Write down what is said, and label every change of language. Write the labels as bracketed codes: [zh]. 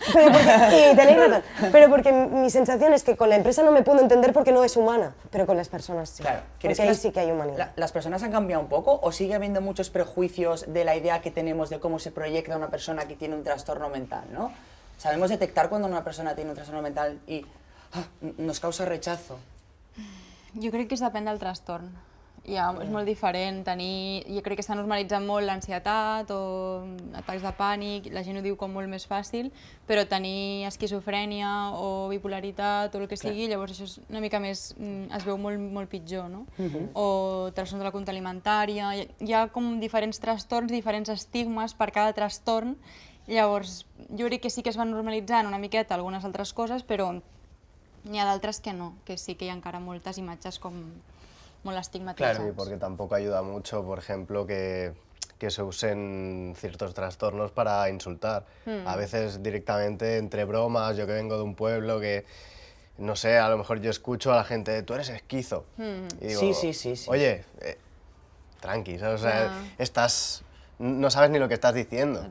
[es] y tenéis razón, pero porque mi sensación es que con la empresa no me puedo entender porque no es humana, pero con las personas sí. Claro, Porque ahí sí que hay humanidad. ¿Las personas han cambiado un poco o sigue habiendo muchos prejuicios de la idea que tenemos de cómo se proyecta una persona que tiene un trastorno mental, ¿no? Sabemos detectar cuando una persona tiene un trastorno mental y nos causa rechazo. [ca] Jo crec que es depèn del trastorn. Ja, és molt diferent jo crec que s'ha normalitzat molt l'ansietat o atacs de pànic, la gent ho diu com molt més fàcil, però tenir esquizofrènia o bipolaritat o el que sigui, llavors això és una mica més, es veu molt pitjor, no? O trastorns de la conducta alimentària, hi ha com diferents trastorns, diferents estigmes per cada trastorn, llavors jo crec que sí que es van normalitzant una miqueta algunes altres coses, però n'hi ha d'altres que no, que sí que hi ha encara moltes imatges com molt estigmatitzades. [es] Sí, porque tampoco ayuda mucho, por ejemplo, que se usen ciertos trastornos para insultar. A veces directamente entre bromas, yo que vengo de un pueblo que, no sé, a lo mejor yo escucho a la gente, tú eres esquizo. Y digo, Sí. oye, tranqui, ¿sabes? O sea, no sabes ni lo que estás diciendo.